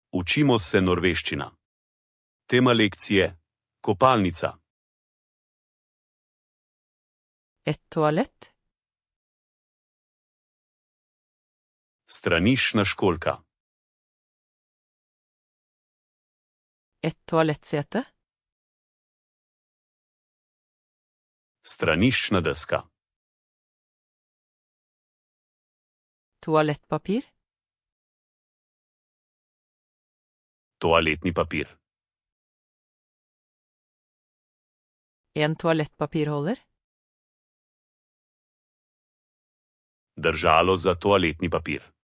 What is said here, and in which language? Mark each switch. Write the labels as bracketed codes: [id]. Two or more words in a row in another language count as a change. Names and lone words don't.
[sl] Učimo se norveščina. Tema lekcije: kopalnica. [no] Et toalett. [sl] Straniščna školjka. [no] Et toalettsete. [sl] Straniščna deska. [no] Toalettpapir. [sl] Toaletni papir. [no] En toalettpapirholder. [sl] Držalo za toaletni papir.